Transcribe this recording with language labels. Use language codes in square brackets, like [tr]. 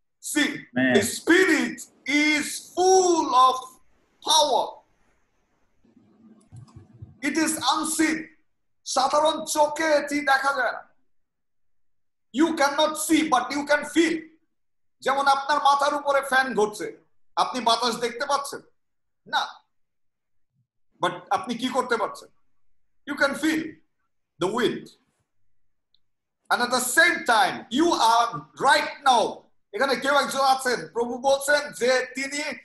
[en] See, the spirit is full of power. It is unseen. [bn] সাধারণ চোখে এটি দেখা যায় না। [en] You cannot see, but you can feel. [bn] যেমন আপনার মাথার উপরে ফ্যান ঘুরছে, আপনি বাতাস দেখতে পাচ্ছেন না, বাট আপনি কি করতে পারছেন? [en] You can feel the wind. And at the same time, you are right now, [bn] এখানে কেউ একজন আছেন, প্রভু বলছেন যে তিনি